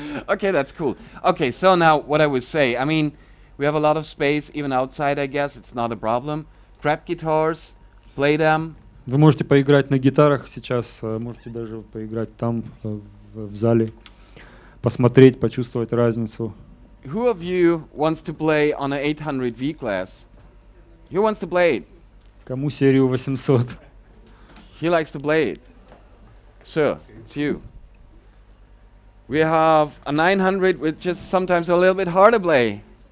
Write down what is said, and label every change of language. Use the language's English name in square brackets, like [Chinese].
[English] Okay, that's cool. Okay, so now what I would say, I mean, we have a lot of space, even outside, I guess, it's not a problem. Grab guitars, play them. [Russian] Вы можете поиграть на гитарах сейчас, можете даже поиграть там, в зале, посмотреть, почувствовать разницу. [English] Who of you wants to play on an 800 V-class? Who wants to play it? [Russian] Кому серию 800? [English] He likes to play it. Sure, it's you. We have a 900, which is sometimes a little bit hard to play.